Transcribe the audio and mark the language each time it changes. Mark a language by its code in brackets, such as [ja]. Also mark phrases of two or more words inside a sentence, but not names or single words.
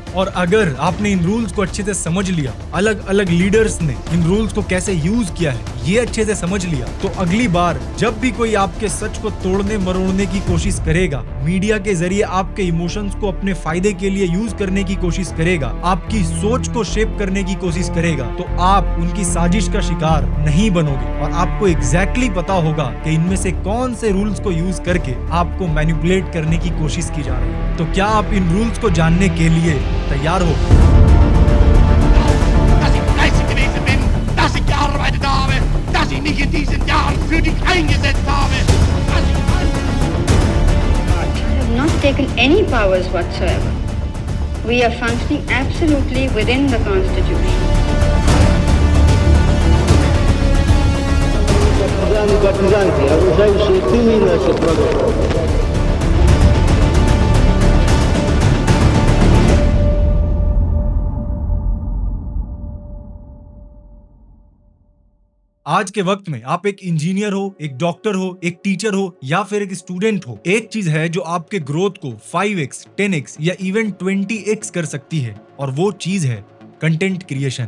[hi] और अगर आपने इन रूल्स को अच्छे से समझ लिया, अलग अलग लीडर्स ने इन रूल्स को कैसे यूज किया है ये अच्छे से समझ लिया, तो अगली बार जब भी कोई आपके सच को तोड़ने मरोड़ने की कोशिश करेगा, मीडिया के जरिए आपके इमोशंस को अपने फायदे के लिए यूज करने की कोशिश करेगा, आपकी सोच को शेप करने की कोशिश करेगा, तो आप उनकी साजिश का शिकार नहीं बनोगे और आपको एग्जैक्टली पता होगा कि इनमें से कौन से रूल्स को यूज करके आपको मैनिपुलेट करने की कोशिश की जा रही है। तो क्या आप इन रूल्स को जानने के लिए तैयार हो? [de] dass ich nicht in diesen Jahren für dich eingesetzt habe. [en] We have not taken any powers whatsoever. We are functioning absolutely within the Constitution. [ru] Партизанки, оружающие тылы наших врагов. [hi] आज के वक्त में आप एक इंजीनियर हो, एक डॉक्टर हो, एक टीचर हो या फिर एक स्टूडेंट हो, एक चीज है जो आपके ग्रोथ को 5x, 10x या इवन 20x कर सकती है, और वो चीज है [en] content creation.